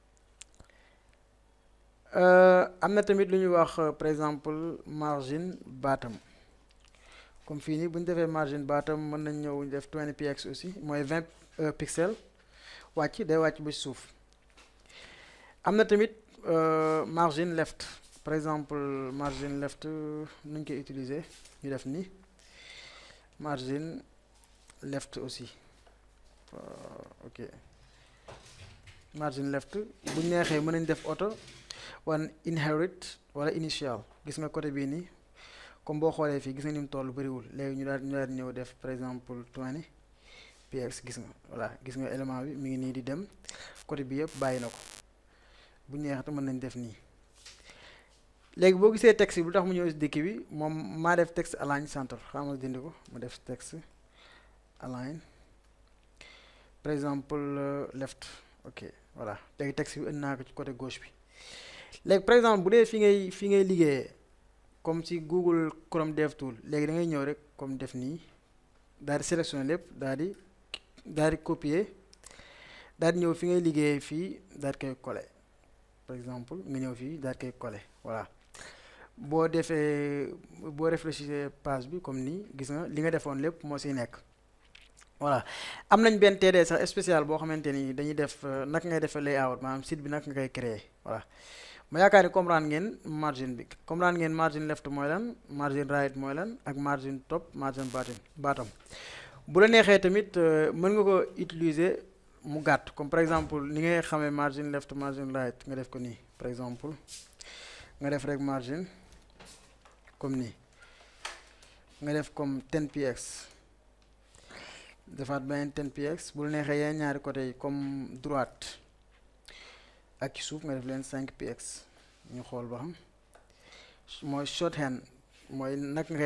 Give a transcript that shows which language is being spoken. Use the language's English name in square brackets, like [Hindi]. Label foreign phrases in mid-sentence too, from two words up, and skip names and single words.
[Wolof] am na tamit lu ñuy wax [French] par exemple [English] margin bottom [Wolof] comme fii nii bu ñu defee [English] margin bottom [Wolof] mën nañ ñëw def 20 px aussi mooy 20 pixels wàcc day wàcc ba ci suuf am na tamit [English] margin left [French] par exemple [English] margin left [Wolof] nu ñu koy utiliser ñu def nii margin left aussi ok [English] margin left [Wolof] bu neexee mën nañ def auto wala inherit wala initial gis nga côté bii nii comme boo xoolee fii gis nga ni mu toll bëriwul léegi ñu daal ñëw def [French] par exemple [Wolof] 20 px gis nga voilà gis nga élément bi mi ngi nii di dem côté bi yëpp bàyyi na ko bu neexee mën nañ def nii léegi boo gisee texte bi lu tax mu ñëw si dikk bi moom maa def [English] texte align center [Wolof] xam nga dindi ko mu def [English] texte align [French] par exemple [Wolof] left ok voilà léegi texte bi indi naa ko ci [French] côté gauche [Wolof] bi léegi [French] par exemple [Wolof] bu dee fi ngay liggéeyee comme ci Google Chrome DevTool léegi da ngay ñëw rek comme def nii daal di sélectionner lépp daal di copier daal di ñëw fi ngay liggéeyee fii daal di koy coller [French] par exemple [Wolof] nga ñëw fii daal di koy coller voilà. boo réfléchir page bi comme nii gis nga li nga defoon lépp moo siy nekk voilà. am nañ benn TD sax spécial boo xamante ni dañuy def naka ngay defee layout maanaam site bi naka nga koy créer voilà. ma yaakaar ni comprendre ngeen margin bi comprendre ngeen [English] margin left [Wolof] mooy lan, [English] margin right [Wolof] mooy lan, ak [English] margin top, margin bottom. [Wolof] bu la neexee tamit mën nga ko utiliser mu gàtt comme [French] par exemple [Wolof] ni ngay xamee [English] margin left margin right [Wolof] nga def ko nii [French] par exemple [Wolof] nga def rek margin comme nii nga def comme 10px defaat beneen 10px bu la neexee yeneen ñaari côté yi [French] comme droite [Wolof] ak ci suuf nga def leen 5px ñu xool ba xam mooy shorthand mooy nag nga koy